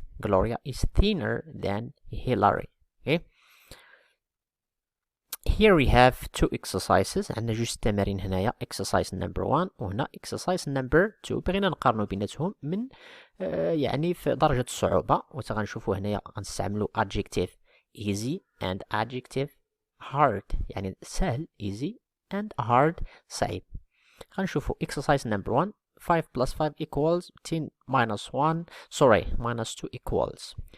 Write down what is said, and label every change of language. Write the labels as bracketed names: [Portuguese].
[English] Gloria is thinner than Hillary. okay. Here we have two exercises. [Arabic] عندنا جوج تمارين هنايا exercise number 1 وهنا exercise number 2. بغينا نقارنوا بيناتهم من يعني في درجة الصعوبة. وغنشوفوا هنايا غنستعملوا adjective easy and adjective hard يعني سهل easy and hard صعيب. غنشوفوا [English] exercise number 1 5 plus 5 equals 10 minus 1 minus 2 equals.